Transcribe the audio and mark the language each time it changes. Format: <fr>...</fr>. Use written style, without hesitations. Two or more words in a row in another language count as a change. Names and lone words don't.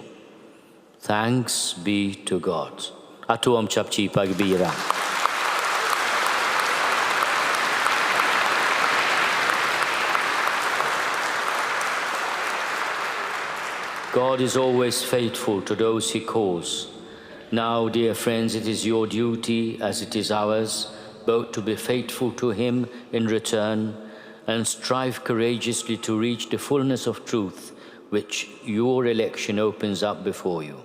<en>Thanks be to God.</en> <mt>Atuhom ċabċipa kbira.</mt> <en>God is always faithful to those he calls. Now, dear friends, it is your duty, as it is ours, both to be faithful to him in return and strive courageously to reach the fullness of truth which your election opens up before you.</en>